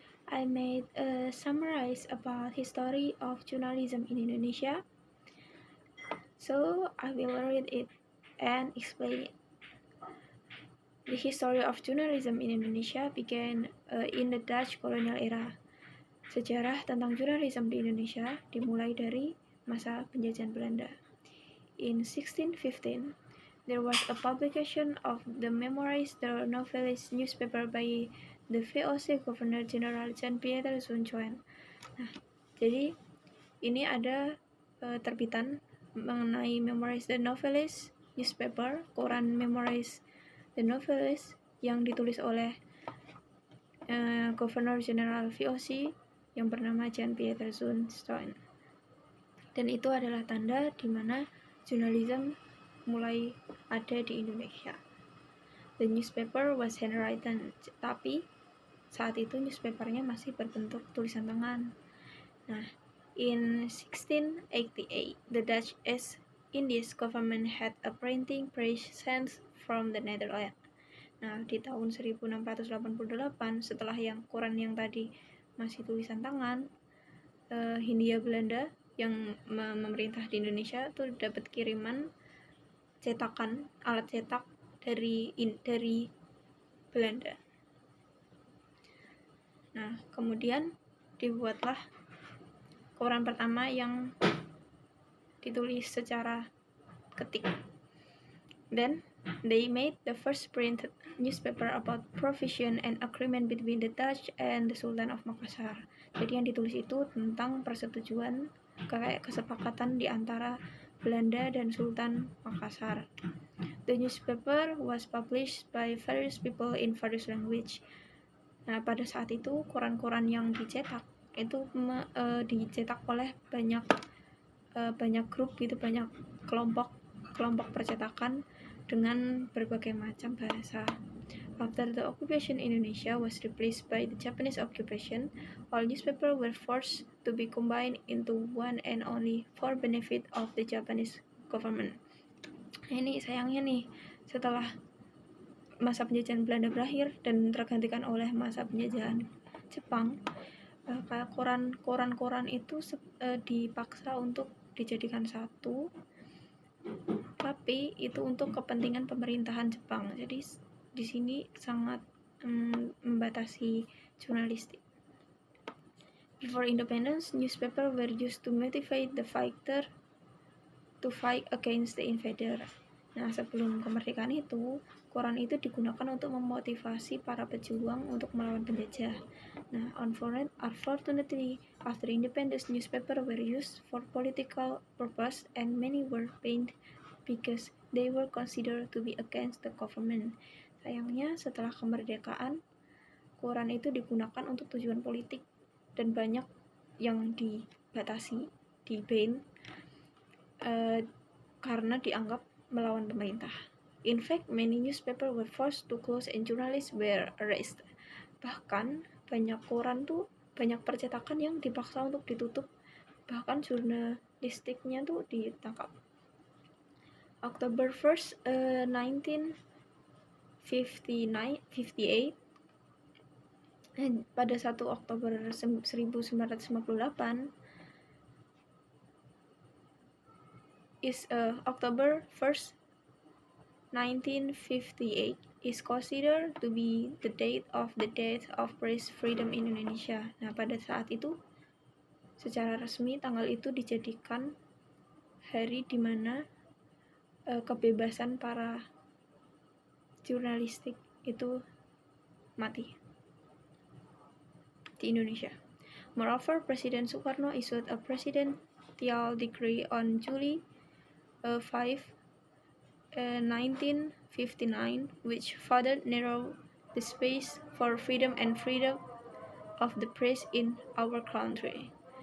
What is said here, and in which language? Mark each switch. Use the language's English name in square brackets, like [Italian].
[English] I made a summarize about history of journalism in Indonesia. So I will read it and explain it. The history of journalism in Indonesia began in the Dutch colonial era. [Indonesian] Sejarah tentang jurnalisme di Indonesia dimulai dari masa penjajahan Belanda. [English] In 1615, there was a publication of the Memoirs the Novelist newspaper by the VOC Governor General Jean-Pierre Suncoen. [Indonesian] Nah, jadi ini ada terbitan mengenai Memoirs the Novelist newspaper, koran Memoirs the Novelist yang ditulis oleh Governor General VOC yang bernama Jean-Pierre Suncoen. Dan itu adalah tanda di mana jurnalisme mulai ada di Indonesia. [English] The newspaper was handwritten, [Indonesian] tapi saat itu newspapernya masih berbentuk tulisan tangan. [English] Nah, in 1688, the Dutch East Indies government had a printing press sent from the Netherlands. [Indonesian] Nah, di tahun 1688, setelah yang koran yang tadi masih tulisan tangan, Hindia Belanda yang memerintah di Indonesia tuh dapat kiriman cetakan, alat cetak dari Belanda. Nah, kemudian dibuatlah koran pertama yang ditulis secara ketik. [English] Then they made the first printed newspaper about provision and agreement between the Dutch and the Sultan of Makassar. [Indonesian] Jadi yang ditulis itu tentang persetujuan kayak kesepakatan di antara Belanda dan Sultan Makassar. [English] The newspaper was published by various people in various language. [Indonesian] Nah, pada saat itu koran-koran yang dicetak itu dicetak oleh banyak grup gitu, banyak kelompok percetakan dengan berbagai macam bahasa. [English] After the occupation Indonesia was replaced by the Japanese occupation, all newspapers were forced to be combined into one and only for benefit of the Japanese government. [Indonesian] Nah, ini sayangnya nih, setelah masa penjajahan Belanda berakhir dan tergantikan oleh masa penjajahan Jepang, koran-koran itu dipaksa untuk dijadikan satu, tapi itu untuk kepentingan pemerintahan Jepang. Jadi di sini sangat membatasi jurnalistik. [English] Before independence, newspapers were used to motivate the fighter to fight against the invader. [Indonesian] Nah, sebelum kemerdekaan itu, koran itu digunakan untuk memotivasi para pejuang untuk melawan penjajah. [English] Nah, unfortunately, after independence, newspapers were used for political purpose and many were banned because they were considered to be against the government. [Indonesian] Sayangnya, setelah kemerdekaan, koran itu digunakan untuk tujuan politik dan banyak yang dibatasi, di-ban, karena dianggap melawan pemerintah. [English] In fact, many newspapers were forced to close and journalists were arrested. [Indonesian] Bahkan banyak percetakan yang dipaksa untuk ditutup, bahkan jurnalistiknya tuh ditangkap. [English] October 1st, 1958, [Indonesian] pada 1 Oktober 1958 [English] October 1st, 1958 is considered to be the date of the death of press freedom in Indonesia. [Indonesian] Nah, pada saat itu secara resmi tanggal itu dijadikan hari di mana kebebasan para jurnalistik itu mati di Indonesia. [English] Moreover, Presiden Soekarno issued a presidential decree on July 5, 1959, which further narrowed the space for freedom of the press in our country.